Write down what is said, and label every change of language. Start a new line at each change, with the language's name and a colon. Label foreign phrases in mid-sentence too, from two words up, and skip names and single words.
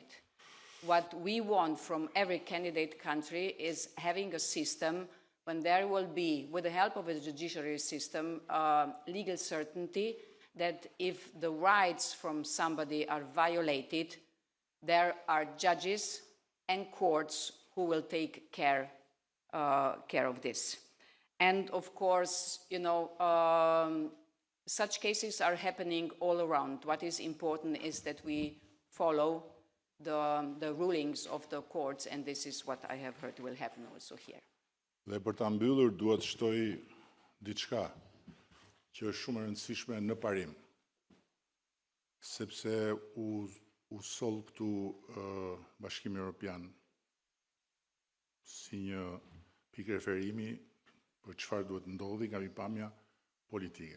English: What we want from every candidate country is having a system when there will be, with the help of a judiciary system, legal certainty that if the rights from somebody are violated, there are judges and courts who will take care of this. And of course, you know, such cases are happening all around. What is important is that we follow the rulings of the courts, and this is what I have heard will happen also here.
Albanian: Dhe për ta mbyllur duhet shtoj diçka që është shumë e rëndësishme në parim, sepse u soll këtu Bashkimi Evropian si një pikë referimi për çfarë duhet ndodhi nga pikpamja politike.